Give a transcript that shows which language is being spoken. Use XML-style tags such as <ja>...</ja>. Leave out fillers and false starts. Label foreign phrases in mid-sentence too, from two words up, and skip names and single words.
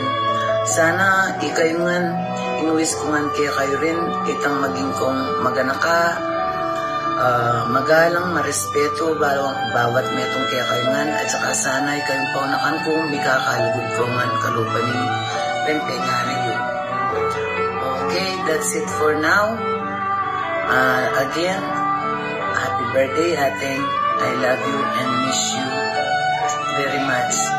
<pam>Sana ikayo ngan, inuwis ko ngan kaya kayo rin, itang maging kong maganaka, magalang, marespeto, bawat metong kaya kayo ngan, at saka sana ikayong paunakan ko, may kakalugod ko ngan kalupaning rempenganin yun.</pam> <en>Okay, that's it for now. Again, happy birthday, Ateng. I love you and miss you very much.</en>